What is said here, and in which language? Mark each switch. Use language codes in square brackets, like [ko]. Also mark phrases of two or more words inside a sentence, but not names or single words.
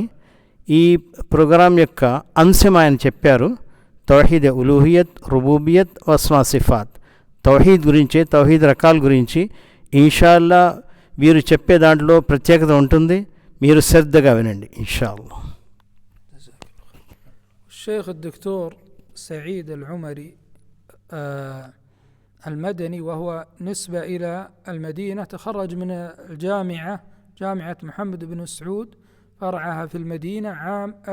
[te] ఈ ప్రోగ్రాం యొక్క అంశం ఆయన చెప్పారు, [ar] توحيد ألوهية ربوبية والأسماء صفات. [te] తౌహీద్ గురించి, తౌహీద్ రకాల గురించి ఇన్షాల్లా వీరు చెప్పే దాంట్లో ప్రత్యేకత ఉంటుంది, మీరు శ్రద్ధగా వినండి ఇన్షాల్లా. [ar] الشيخ الدكتور سعيد العمري المدني، وهو نسبة إلى المدينة، تخرج من جامعة محمد بن سعود، فرعها في المدينة عام